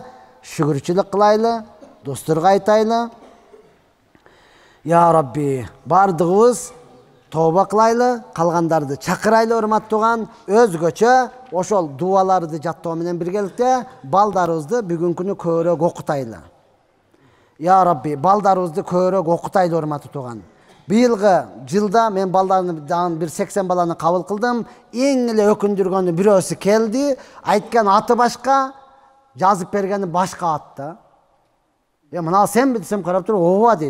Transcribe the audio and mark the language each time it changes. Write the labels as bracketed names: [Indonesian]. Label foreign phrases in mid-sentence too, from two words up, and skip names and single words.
[Kyrgyz] Шүгүрчүлүк кылайлы, досторго айтайлы. [Arabic] يا ربي, [Kyrgyz] бардыгыбыз тооба кылайлы, калгандарды чакырайлы, урматтуу тууган. Өзгөчө ошол дуаларды жаттоо менен биргеликте балдарыбызды бүгүнкү күнү көбүрөөк окутайлы. [Arabic] يا ربي, [Kyrgyz] балдарыбызды көбүрөөк окутайлы, урматтуу тууган. Быйылгы жылда мен балдарын бир 80 баланы кабыл кылдым. Эң эле өкүндүргөнү бирөөсү келди, айткан аты башка, жазып бергени башка ат да. Мына сенби десем карап туруп, ооба дейт.